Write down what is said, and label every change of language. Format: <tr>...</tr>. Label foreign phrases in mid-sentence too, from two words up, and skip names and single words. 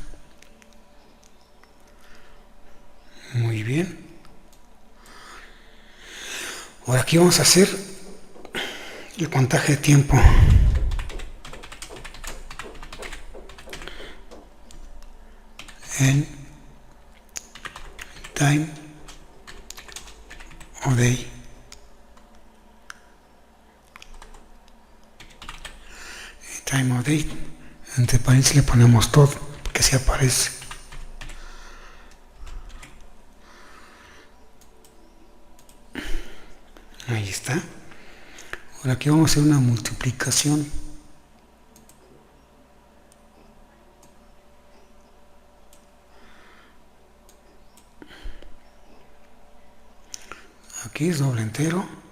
<es>Muy bien. Ahora aquí vamos a hacer el contaje de tiempo.</es> <en>En time o day. time of day.</en> <es>Entre paréntesis le ponemos todo, porque así aparece. Ahí está. Ahora aquí vamos a hacer una multiplicación. Aquí es doble entero.</es>